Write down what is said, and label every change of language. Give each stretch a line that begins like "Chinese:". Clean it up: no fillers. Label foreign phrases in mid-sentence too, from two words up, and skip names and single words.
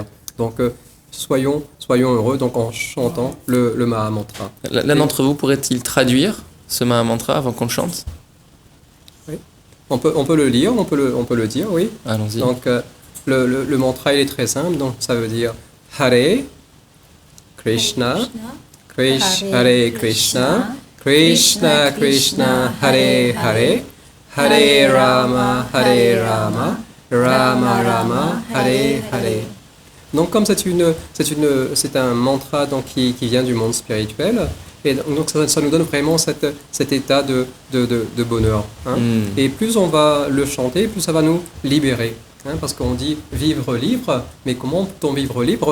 French: Donc soyons heureux donc en chantant le Maha Mantra. L'un d'entre vous pourrait-il traduire ce Mahamantra avant qu'on le chante? On peut le lire, on peut le dire, oui. Allons-y. Donc, le mantra, il est très simple. Donc, ça veut dire
Sanskrit: Hare Krishna, Hare Krishna, Krishna Krishna, Hare Hare, Hare Rama, Rama Rama, Hare Hare.
French: Donc, comme c'est un mantra donc, qui vient du monde spirituel, et donc ça nous donne vraiment cet état de bonheur. Hein. Et plus on va le chanter, plus ça va nous libérer. Hein, parce qu'on dit vivre libre, mais comment peut-on vivre libre?